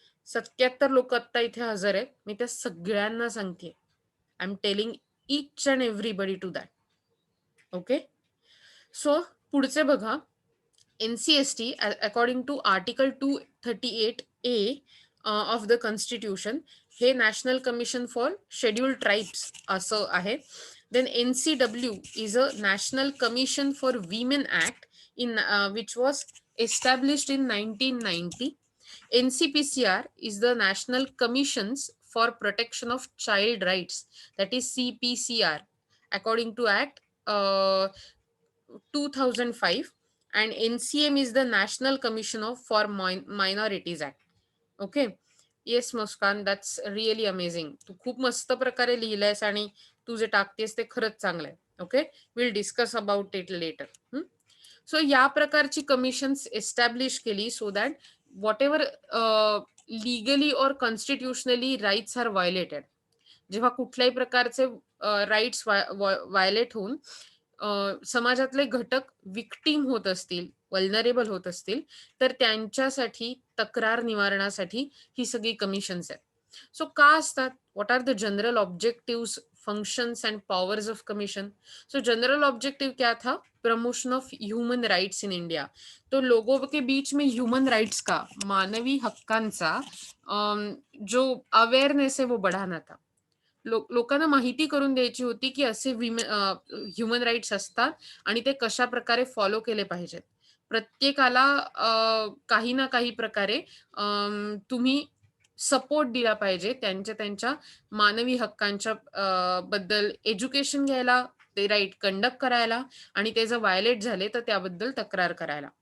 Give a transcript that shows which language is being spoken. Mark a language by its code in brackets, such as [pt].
[mr] 77 लोक आत्ता इथे हजर आहेत. मी त्या सगळ्यांना सांगते, [en] I am telling each and everybody to that. [mr] Okay. So पुढचे बघा, NCST according to article 238A of the constitution हे national commission for scheduled tribes असं आहे. [en] Then NCW is a National Commission for Women Act which was established in 1990. NCPCR is the National Commissions for Protection of Child Rights, that is CPCR, according to Act 2005. And NCM is the National Commission for Minorities Act. Okay. Yes Muskan, that's really amazing. [mr] तू खूप मस्त प्रकारे लिहिलंयस आणि तू जे टाकतेस ते खरंच चांगलं आहे. [en] Okay, will discuss about it later. [mr] So या प्रकारची कमिशन्स एस्टॅब्लिश केली [en] so that whatever legally और constitutionally rights are violated, [mr] जेव्हा कुठल्याही प्रकारचे राईट्स व्हायोलेट होऊन समाजातले घटक विक्टीम होत असतील, वल्नरेबल होत असतील, तर त्यांच्यासाठी तक्रार निवारणासाठी ही सगळी कमिशन्स आहेत. सो का असतात? [en] What are the general objectives, functions and powers of commission? [hi] So general objective क्या था? [en] Promotion of human rights in India. [hi] तो लोगों के बीच में ह्यूमन राइट्स का, मानवी हक्कांचा जो अवेअरनेस है वो बढ़ाना था. [mr] लोकांना माहिती करून द्यायची होती की असे ह्युमन राईट्स असतात आणि ते कशा प्रकारे फॉलो केले पाहिजेत. प्रत्येकाला काही ना काही प्रकारे तुम्ही सपोर्ट दिला पाहिजे त्यांच्या मानवी हक्कांच्या बद्दल एज्युकेशन घ्यायला, ते राईट कंडक्ट करायला आणि ते जर व्हायोलेट झाले तर त्याबद्दल तक्रार करायला.